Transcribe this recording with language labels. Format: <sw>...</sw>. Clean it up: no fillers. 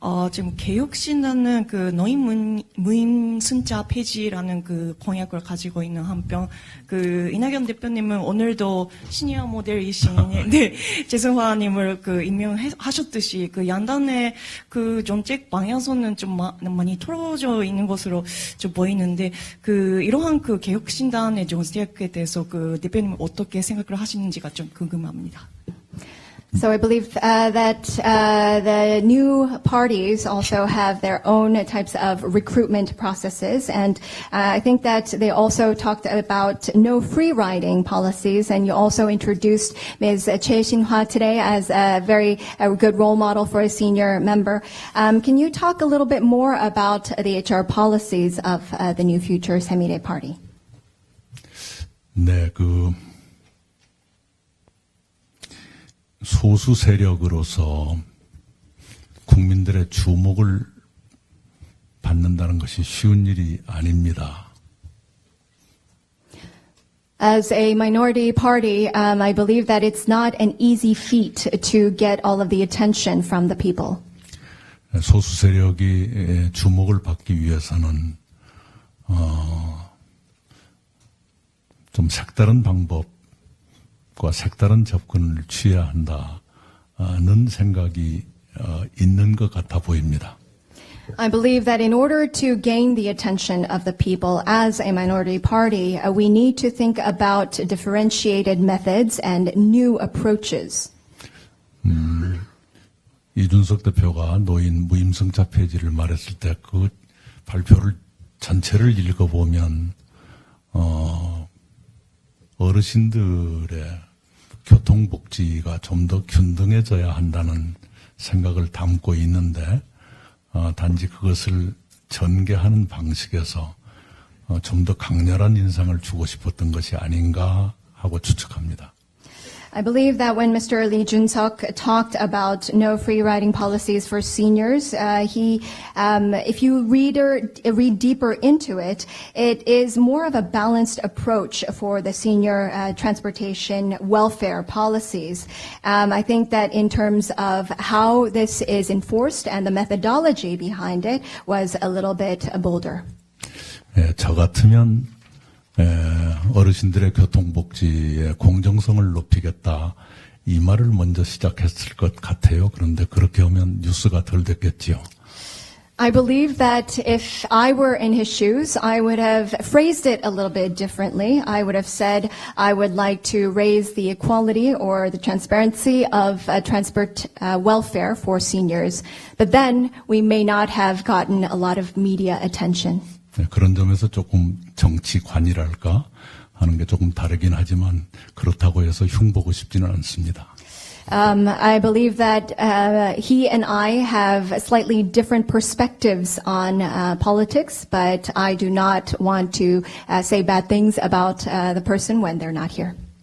<ko>지금 개혁신당은 그 노인 무임 순자 폐지라는 그 공약을 가지고 있는 한편, 그 이낙연 대표님은 오늘도 시니어 모델이신 네, 재승화님을 그 임명하셨듯이 그 양당의 그 정책 방향성은 좀 많이 틀어져 있는 것으로 좀 보이는데, 그 이러한 그 개혁신당의 정책에 대해서 그 대표님 어떻게 생각을 하시는지가 좀 궁금합니다.</ko> <en>So I believe that the new parties also have their own types of recruitment processes, and I think that they also talked about no free riding policies, and you also introduced Ms. Choi Shin-hwa today as a very good role model for a senior member. Can you talk a little bit more about the HR policies of the new future 새미래 party?</en> <ko>네, 소수 세력으로서 국민들의 주목을 받는다는 것이 쉬운 일이 아닙니다.</ko> <en>As a minority party, I believe that it's not an easy feat to get all of the attention from the people.</en> <ko>소수 세력이 주목을 받기 위해서는 좀 색다른 방법과 색다른 접근을 취해야 한다는 생각이 있는 것 같아 보입니다.</ko> <en>I believe that in order to gain the attention of the people as a minority party, we need to think about differentiated methods and new approaches.</en> <ko>이준석 대표가 노인 무임승차 폐지를 말했을 때 그 발표를 전체를 읽어보면 어르신들의 교통복지가 좀 더 균등해져야 한다는 생각을 담고 있는데 단지 그것을 전개하는 방식에서 좀 더 강렬한 인상을 주고 싶었던 것이 아닌가 하고 추측합니다.</ko> <en>I believe that when Mr. Lee Jun-seok talked about no free riding policies for seniors, if you read deeper into it, it is more of a balanced approach for the senior transportation welfare policies. I think that in terms of how this is enforced and the methodology behind it was a little bit bolder.</en> <ko>저 같으면 어르신들의 교통복지의 공정성을 높이겠다 이 말을 먼저 시작했을 것 같아요. 그런데 그렇게 하면 뉴스가 덜 됐겠지요.</ko> <en>I believe that if I were in his shoes, I would have phrased it a little bit differently. I would have said I would like to raise the equality or the transparency of transport welfare for seniors. But then we may not have gotten a lot of media attention.</en> <ko>그런 점에서 조금 정치관이랄까 하는 게 조금 다르긴 하지만 그렇다고 해서 흉보고 싶지는 않습니다.</ko> <en>I believe that he and I have slightly different perspectives on politics, but I do not want to say bad things about the person when they're not here.</en>